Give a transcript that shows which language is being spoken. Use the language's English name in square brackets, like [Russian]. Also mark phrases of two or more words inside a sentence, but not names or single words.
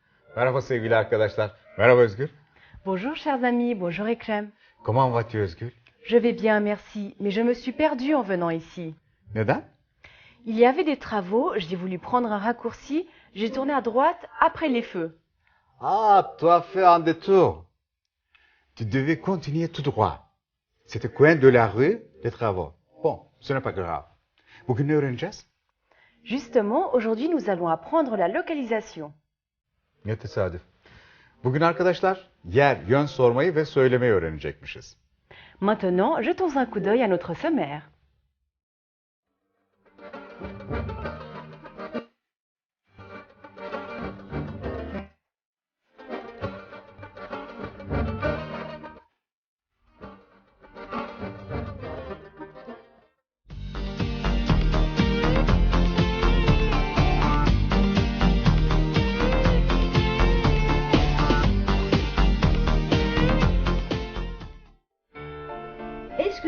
[Turkish] Merhaba sevgili arkadaşlar. Merhaba Özgür. [French] Bonjour chers amis, bonjour Ekrem. Comment vas-tu Özgür? Je vais bien, merci, mais je me suis perdue en venant ici. [Turkish] Neden? [French] Il y avait des travaux, j'ai voulu prendre un raccourci, j'ai tourné à droite après les feux. Ah, tu as fait un détour. Tu devais continuer tout droit. C'était coin de la rue des travaux. Bon, ce n'est pas grave. [Turkish] Bugün ne öğreneceğiz? [French] Justement, aujourd'hui nous allons apprendre la localisation. [Turkish] Ne tesadüf. Bugün arkadaşlar yer, yön sormayı ve söylemeyi öğrenecekmişiz. [French] Maintenant, jetons un coup d'œil à notre sommaire. Est-ce que